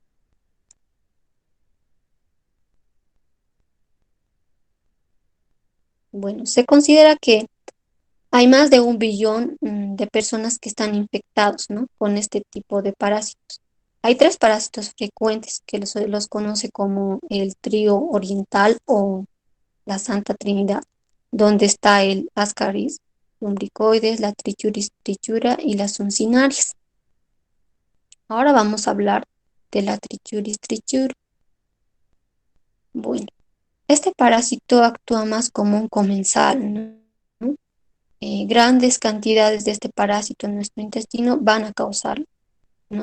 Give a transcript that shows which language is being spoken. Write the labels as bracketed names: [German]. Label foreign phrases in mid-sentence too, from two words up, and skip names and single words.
[Spanish] Bueno, se considera que hay más de 1 billón de personas que están infectados, ¿no? Con este tipo de parásitos. Hay 3 parásitos frecuentes que los conoce como el trío oriental o la Santa Trinidad, donde está el Ascaris lumbricoides, la Trichuris trichura y las uncinarias. Ahora vamos a hablar de la Trichuris trichura. Bueno, este parásito actúa más como un comensal, ¿no? Grandes cantidades de este parásito en nuestro intestino van a causar, ¿no?